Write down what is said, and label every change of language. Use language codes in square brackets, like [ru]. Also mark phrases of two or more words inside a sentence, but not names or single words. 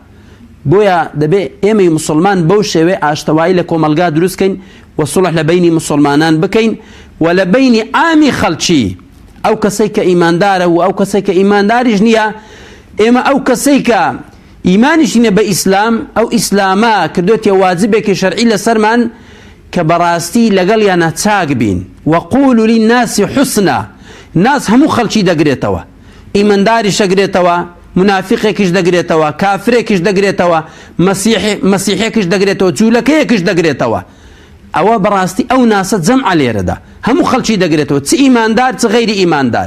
[ckb] بۆیە دەبێ ئێمەی مسلمان بەو شێوێ ئاشتەوایی لە کۆمەلگا دروستکەین و سڵح لە بینی مسلمانان بکەین و لە بینی عامی خەڵکی، ئەو کەسەی کە ئیماندارە و ئەو کەسەی کە ئیمانداریش نییە. ئێمە ئەو کەسەی کە ئیمانیش نییە بە ئیسلام، ئەو ئیسلامە کردوێتە واجبێکی شەرعی لەسەرمان کە بەڕاستی لەگەڵیانە چاک بین. [ar] وقولوا للناس حسنا، [ckb] ناس هەموو خەڵکی دەگرێتەوە، ئیمانداریش دەگرێتەوە، منافقێکیش دەگرێتەوە، کافرێکیش دەگرێتەوە، مەسیحێکیش دەگرێتەوە، جوولەکەیەکیش دەگرێتەوە. ئەوە بەڕاستی ئەو ناسە جەمع لێرەدا هەموو خەڵکی دەگرێتەوە، چ ئیماندار چ غەیری ئیماندار.